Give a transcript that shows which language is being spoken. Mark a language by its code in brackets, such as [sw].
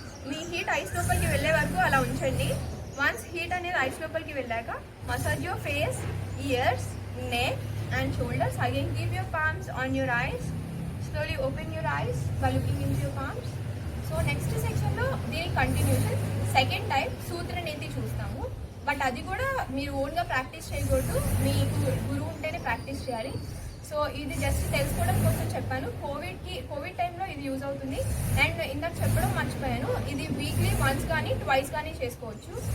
[te] మీ heat ice లోపలికి వెళ్ళే వరకు అలా ఉంచండి. వన్స్ హీట్ అనేది ఐస్ లోపలికి వెళ్ళాక [en] Massage your face, ears, neck and shoulders. Again keep your palms on your eyes. Slowly open your eyes by looking into your palms. [te] So next సెక్షన్లో దీని కంటిన్యూషన్ సెకండ్ టైప్ సూత్ర నీతి చూస్తాము. But అది కూడా మీరు ఓన్గా ప్రాక్టీస్ చేయకూడదు, మీకు గురువు ఉంటేనే ప్రాక్టీస్ చేయాలి. సో ఇది జస్ట్ తెలుసుకోవడం కోసం చెప్పాను. కోవిడ్ టైంలో ఇది యూజ్ అవుతుంది. అండ్ ఇందాక చెప్పడం మర్చిపోయాను, ఇది వీక్లీ వన్స్ కానీ ట్వైస్ కానీ చేసుకోవచ్చు.